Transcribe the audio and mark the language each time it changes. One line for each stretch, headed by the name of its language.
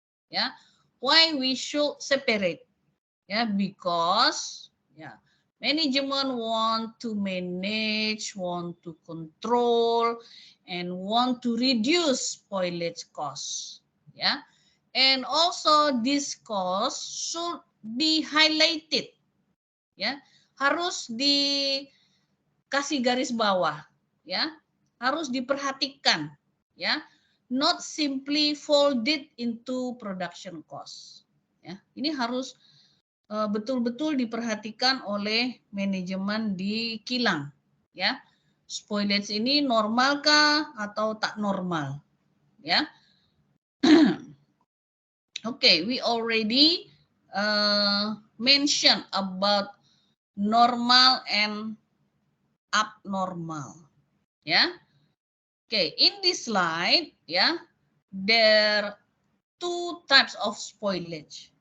English: Ya, why we should separate? Ya, because ya, management want to manage, want to control, and want to reduce spoilage costs. Ya, and also this cost should be highlighted.
Indonesian: Ya, harus dikasih garis bawah. Ya, harus diperhatikan.
English: Ya, not simply folded into production cost.
Indonesian: Ya, ini harus betul-betul diperhatikan oleh manajemen di kilang. Ya, spoilage ini normalkah atau tak normal?
English: Ya, okay, we already mentioned about normal and abnormal. Ya, okay, in this slide, ya, there are two types of spoilage.